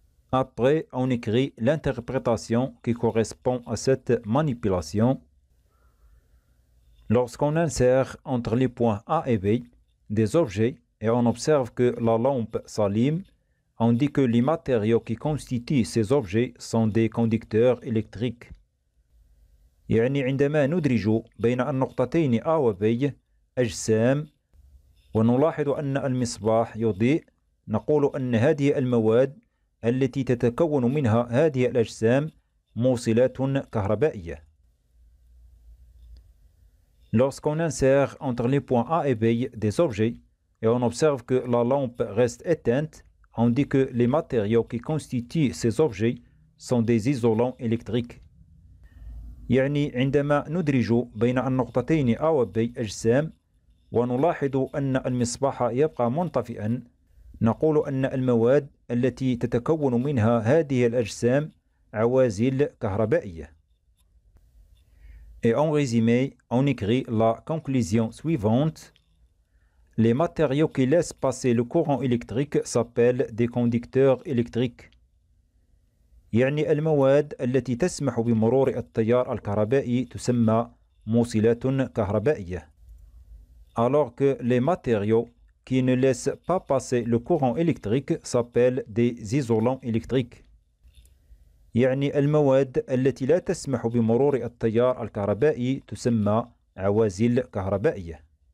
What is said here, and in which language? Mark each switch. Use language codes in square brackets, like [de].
[fr] Après, on écrit l'interprétation qui correspond à cette manipulation. Lorsqu'on insère entre les points A et B des objets et on observe que la lampe s'allume, on dit que les matériaux qui constituent ces objets sont des conducteurs électriques. [ar] يعني عندما ندرج بين النقطتين A و B أجسام ونلاحظ أن المصباح يضيء، نقول أن هذه المواد التي تتكون منها هذه الأجسام موصلات كهربائية. [fr] Lorsqu'on insère entre les points A et B des objets et on observe que la lampe reste éteinte, on dit que les matériaux qui constituent ces objets sont des isolants électriques. [ar] يعني عندما ندرج بين النقطتين A و B أجسام ونلاحظ أن المصباح يبقى منطفئا، نقول أن المواد التي تتكون منها هذه الأجسام عوازل كهربائية. [fr] Et en résumé, on écrit la conclusion suivante. Les matériaux qui laissent passer le courant électrique s'appellent des conducteurs électriques. [ar] يعني المواد التي تسمح بمرور التيار الكهربائي تسمى موصلات كهربائية. [fr] Alors que les matériaux qui ne laissent pas passer le courant électrique s'appellent des isolants électriques. [ar] يعني المواد التي لا تسمح بمرور التيار الكهربائي تسمى عوازل كهربائية.